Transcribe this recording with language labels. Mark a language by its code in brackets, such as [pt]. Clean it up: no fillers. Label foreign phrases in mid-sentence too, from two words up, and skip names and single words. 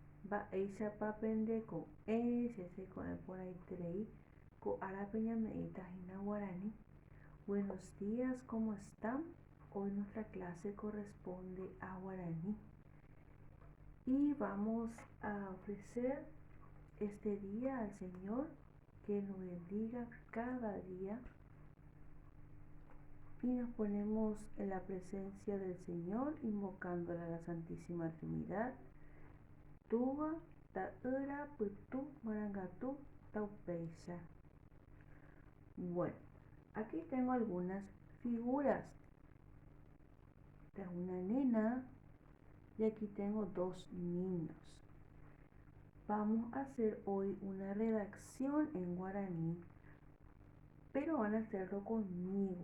[gn] Mba'éichapa pendeko che seko'ẽ ko árape ñame'ẽta hína guaraní. [es] Buenos días, ¿cómo están? Hoy nuestra clase corresponde a guaraní. Y vamos a ofrecer este día al Señor que nos bendiga cada día. Y nos ponemos en la presencia del Señor, invocándola a la Santísima Trinidad. [gn] Tuba, ta'yra, pytu, marangatu, taupeicha. [es] Bueno, aquí tengo algunas figuras. Esta es una nena y aquí tengo dos niños. Vamos a hacer hoy una redacción en guaraní, pero van a hacerlo conmigo.